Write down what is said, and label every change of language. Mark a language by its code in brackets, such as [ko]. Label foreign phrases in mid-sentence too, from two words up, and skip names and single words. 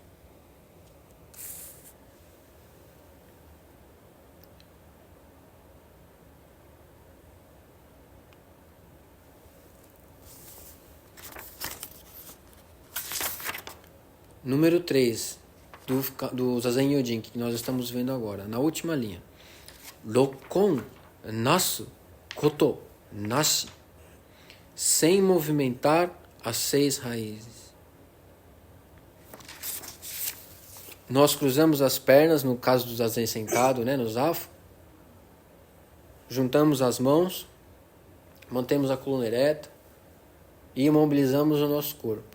[pt] Número 3 do Zazen Yojin, que nós estamos vendo agora, na última linha. [ja] 六根なすことなし. [pt] Sem movimentar as 6 raízes. Nós cruzamos as pernas, no caso do Zazen sentado, né, no Zafu. Juntamos as mãos, mantemos a coluna ereta e imobilizamos o nosso corpo.